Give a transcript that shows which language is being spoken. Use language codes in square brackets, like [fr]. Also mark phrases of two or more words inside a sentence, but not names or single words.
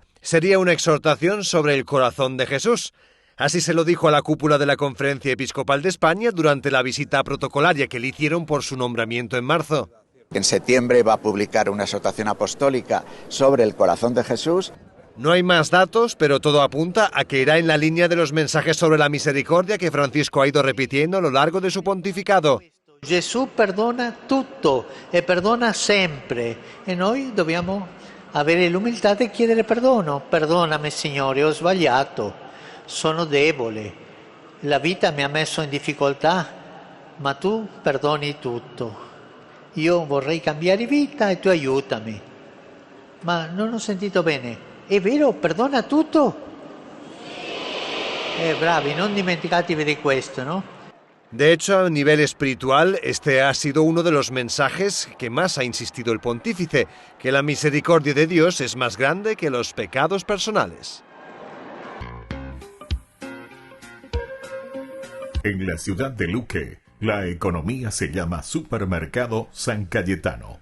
[es] Sería una exhortación sobre el corazón de Jesús. Así se lo dijo a la cúpula de la Conferencia Episcopal de España durante la visita protocolaria que le hicieron por su nombramiento en marzo. En septiembre va a publicar una exhortación apostólica sobre el corazón de Jesús. No hay más datos, pero todo apunta a que irá en la línea de los mensajes sobre la misericordia que Francisco ha ido repitiendo a lo largo de su pontificado. [it] Gesù perdona tutto e perdona sempre e noi dobbiamo avere l'umiltà di chiedere perdono. Perdonami Signore, ho sbagliato, sono debole, la vita mi ha messo in difficoltà, ma tu perdoni tutto. Io vorrei cambiare vita e tu aiutami. Ma non ho sentito bene, è vero, perdona tutto? Bravi, non dimenticatevi di questo, no? [es] De hecho, a nivel espiritual, este ha sido uno de los mensajes que más ha insistido el pontífice, que la misericordia de Dios es más grande que los pecados personales. En la ciudad de Luque, la economía se llama Supermercado San Cayetano.